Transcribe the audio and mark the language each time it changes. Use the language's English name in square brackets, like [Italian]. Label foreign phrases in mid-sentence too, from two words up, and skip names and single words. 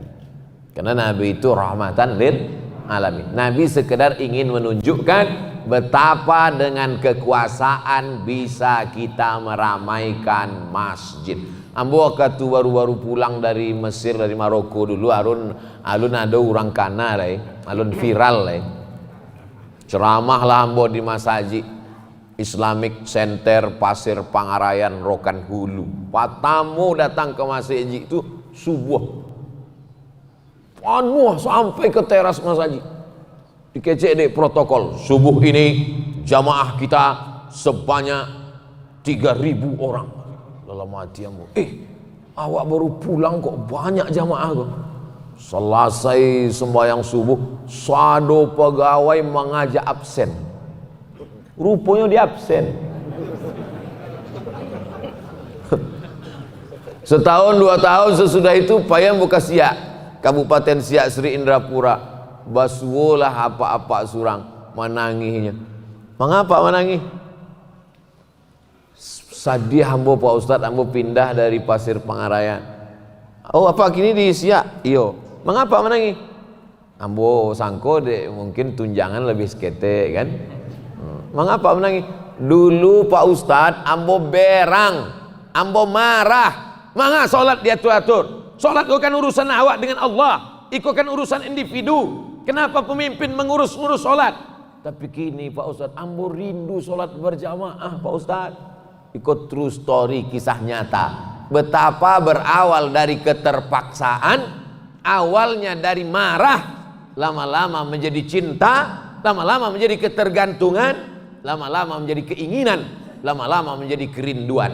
[Indonesian] Karena Nabi itu [Arabic] رحمة للعالمين. [Indonesian] Nabi sekedar ingin menunjukkan betapa dengan kekuasaan bisa kita meramaikan masjid. [Minangkabau] Ambo waktu baru-baru pulang dari Mesir, dari Maroko dulu, alun ada orang kana alun viral ceramah lah ambo di masjid Islamic Center Pasir Pangarayan Rokan Hulu. Patamu datang ke masjid itu subuh penuh sampai ke teras masjid. Dikecek dek protokol, subuh ini jamaah kita sebanyak 3.000 orang. Dalam hati ambo, awak baru pulang kok banyak jamaah kok. Selesai sembahyang subuh, sado pegawai mengajak absen. [Indonesian] Rupanya dia absen. Setahun 2 tahun sesudah itu payah buka Siak, Kabupaten Siak Sri Indrapura. [Minangkabau] Basulah apa-apa surang menanginya. Mengapa menangis? Sadih ambo Pak Ustadz, ambo pindah dari Pasir Pangarayan. [Indonesian] Oh apa kini di Siak? Iyo. Mengapa menangis? [Minangkabau] Ambo sangko dek mungkin tunjangan lebih sekete kan. [Indonesian] Mengapa menangis? [Minangkabau] Dulu Pak Ustadz ambo berang, ambo marah. [Indonesian] Mangga sholat diatur-atur. Sholat itu kan urusan awak dengan Allah, itu kan urusan individu. Kenapa pemimpin mengurus-ngurus sholat? Tapi kini Pak Ustadz ambo rindu sholat berjamaah Pak Ustadz. Ikut [English] true story, [Indonesian] kisah nyata. Betapa berawal dari keterpaksaan, awalnya dari marah, lama-lama menjadi cinta, lama-lama menjadi ketergantungan, lama-lama menjadi keinginan, lama-lama menjadi kerinduan.